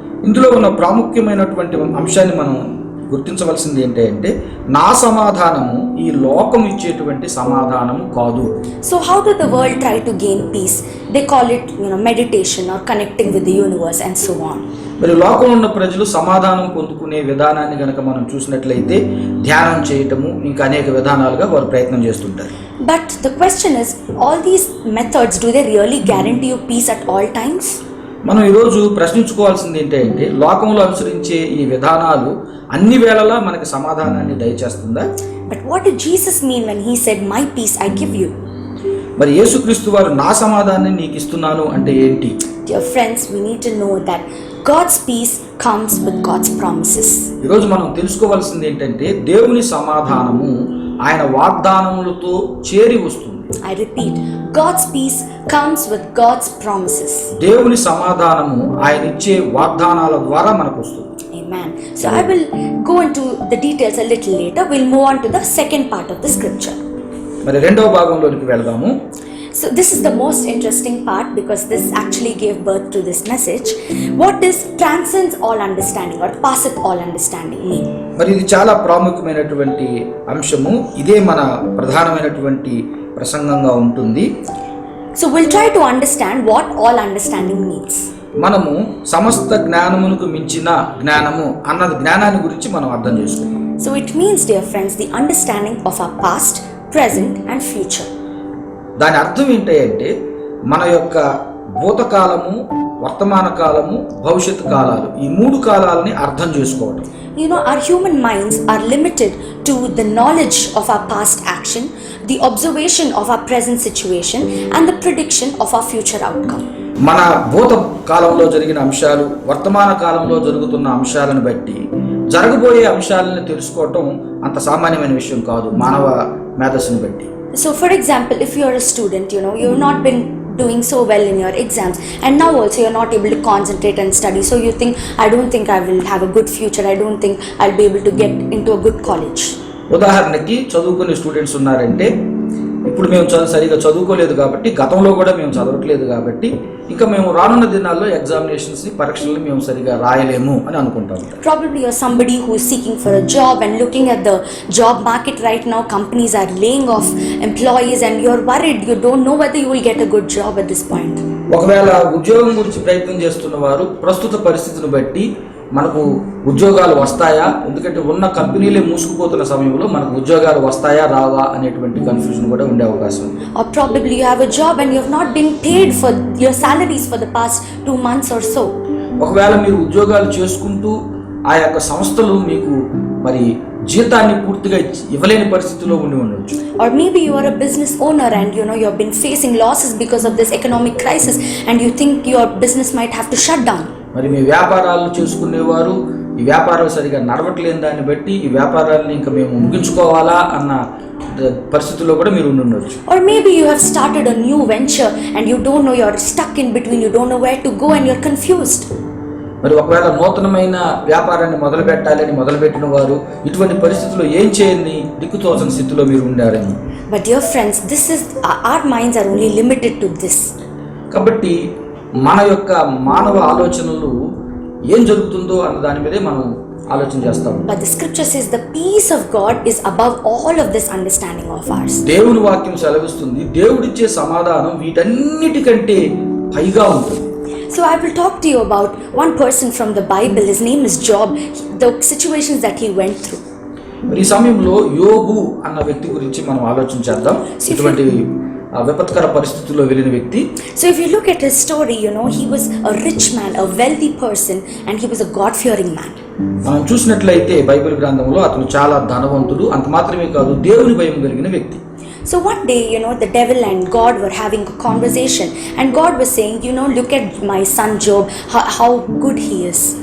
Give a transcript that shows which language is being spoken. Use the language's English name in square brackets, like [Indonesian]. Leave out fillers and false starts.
[Telugu] ఇందులో ఉన్న ప్రాముఖ్యమైనటువంటి అంశాన్ని మనం గుర్తించవలసింది ఏంటంటే నా సమాధానము ఈ లోకం ఇచ్చేటువంటి సమాధానము కాదు. [English] So how do the world try to gain peace? They call it, meditation or connecting with the universe and so on. [Telugu] మరి లోకంలో ఉన్న ప్రజలు సమాధానం పొందుకునే విధానాన్ని గనక మనం చూసినట్లయితే ధ్యానం చేయటము ఇంకా అనేక విధానాలుగా వారు ప్రయత్నం చేస్తుంటారు. [English] But the question is, all these methods, do they really guarantee you peace at all times? [Telugu] మనం ఈరోజు ప్రశ్నించుకోవాల్సింది ఏంటంటే లోకంలో అనుసరించే ఈ విధానాలు అన్ని వేళలా మనకి సమాధానాన్ని దయచేస్తుందా? [English] But what did Jesus mean when he said, my peace I give you? [Telugu] మరి యేసుక్రీస్తు వారు నా సమాధానాన్ని నీకు ఇస్తున్నాను అంటే ఏంటి? [English] Dear friends, we need to know that God's peace comes with God's promises. [Telugu] ఈరోజు మనం తెలుసుకోవాల్సింది ఏంటంటే దేవుని సమాధానము ఆయన వాగ్దానములతో చేరి వస్తుంది. [English] I repeat, God's peace comes with God's promises. [Telugu] దేవుని సమాధానము ఆయన ఇచ్చే వాగ్దానాల ద్వారా మనకు వస్తుంది. [English] Amen. So I will go into the details a little later. We'll move on to the second part of the scripture. [Telugu] మరి రెండవ భాగంలోనికి వెళ్దాము. [English] So this is the most interesting part because this actually gave birth to this message. What does transcends all understanding or passeth all understanding mean? [Telugu] మరి ఇది చాలా ప్రాముఖ్యమైనటువంటి అంశము. ఇదే మన ప్రధానమైనటువంటి ప్రసంగంగా ఉంటుంది. [English] So we'll try to understand what all understanding means. [Telugu] మనము సమస్త జ్ఞానమునకు మించిన జ్ఞానము అన్న జ్ఞానాన్ని గురించి మనం అర్థం చేసుకుందాం. [English] So it means, dear friends, the understanding of our past, present and future. [Telugu] దాని అర్థం ఏంటంటే మన యొక్క భూతకాలము, వర్తమాన కాలము, భవిష్యత్తు కాలాలు, ఈ 3 కాలాలని అర్థం చేసుకోవడం. [English] Our human minds are limited to the knowledge of our past action, the observation of our present situation and the prediction of our future outcome. [Telugu] మన భూత కాలంలో జరిగిన అంశాలు, వర్తమాన కాలంలో జరుగుతున్న అంశాలను బట్టి జరగబోయే అంశాలను తెలుసుకోవటం అంత సామాన్యమైన విషయం కాదు మానవ మేధస్సుని బట్టి. [English] So for example, if you are a student, you've not been doing so well in your exams and now also you're not able to concentrate and study, so you think, I don't think I will have a good future, I don't think I'll be able to get into a good college. [Telugu] ఉదాహరణకి చదువుకునే students ఉన్నారంటే ఇప్పుడు మేము సరిగా చదువుకోలేదు కాబట్టి, గతంలో కూడా మేము చదవట్లేదు కాబట్టి ఇంకా మేము రానున్న దినాల్లో ఎగ్జామినేషన్స్ పరీక్షలను మేము సరిగా రాయలేము అని అనుకుంటాం. [English] Probably you're somebody who is seeking for a job and looking at the job market right now, companies are laying off employees and you're worried, you don't know whether you will get a good job at this point. [Telugu] ఒకవేళ ఉద్యోగం గురించి ప్రయత్నం చేస్తున్న వారు ప్రస్తుత పరిస్థితిని బట్టి మనకు ఉద్యోగాలు వస్తాయా, ఎందుకంటే ఉన్న కంపెనీలే మూసుకుపోతున్న సమయంలో మనకు ఉద్యోగాలు వస్తాయా రావా అనేటువంటి కన్ఫ్యూజన్ కూడా ఉండే అవకాశం ఉంది. [English] Or probably you have a job and you have not been paid for your salaries for the past 2 months or so. [Telugu] ఒకవేళ మీరు ఉద్యోగాలు చేసుకుంటూ ఆ యొక్క సంస్థలు మీకు మరి జీతాన్ని పూర్తిగా ఇవ్వలేని పరిస్థితిలో ఉండి ఉండొచ్చు. [English] Or maybe you are a business owner and you have been facing losses because of this economic crisis and you think your business might have to shut down. [Telugu] మరి మీ వ్యాపారాలు చేసుకునేవారు ఈ వ్యాపారాలు సరిగా నడవట్లేని దాన్ని బట్టి ఈ వ్యాపారాలను ఇంకా మేము ముగించుకోవాలా అన్న పరిస్థితుల్లో కూడా మీరు ఉండొచ్చు. [English] Or maybe you have started a new venture and you don't know, you're stuck in between, you don't know where to go and you're confused. [Telugu] మరి ఒకవేళ నూతనమైన వ్యాపారాన్ని మొదలుపెట్టాలని మొదలుపెట్టిన వారు ఇటువంటి పరిస్థితుల్లో ఏం చేయని దిక్కుతోచని స్థితిలో మీరు ఉండారేమో. [English] But dear friends, this is our minds are only limited to this. [Telugu] కాబట్టి మన యొక్క మానవ ఆలోచనలు ఏం జరుగుతుందో అన్న దాని మీదే మనం ఆలోచన చేస్తాం. [English] But the scripture says the peace of God is above all of this understanding of ours. [Telugu] దేవుని వాక్యం సెలవిస్తుంది దేవుడిచ్చే సమాధానం వీటన్నిటికంటే పైగా ఉంటుంది. [English] So I will talk to you about one person from the Bible. His name is Job. The situations that he went through. [Telugu] ఈ సమయంలో యోబు అన్న వ్యక్తి గురించి మనం ఆలోచన చేద్దాం. ఇటువంటి విపత్కర పరిస్థితుల్లో వెళ్ళిన వ్యక్తి. [English] So if you look at his story, he was a rich man, a wealthy person, and he was a God-fearing man. [Telugu] మనం చూసినట్లయితే బైబిల్ గ్రంథంలో అతను చాలా ధనవంతుడు, అంత మాత్రమే కాదు దేవుని భయం కలిగిన వ్యక్తి. [English] So one day, the devil and God were having a conversation, and God was saying, look at my son Job, how good he is.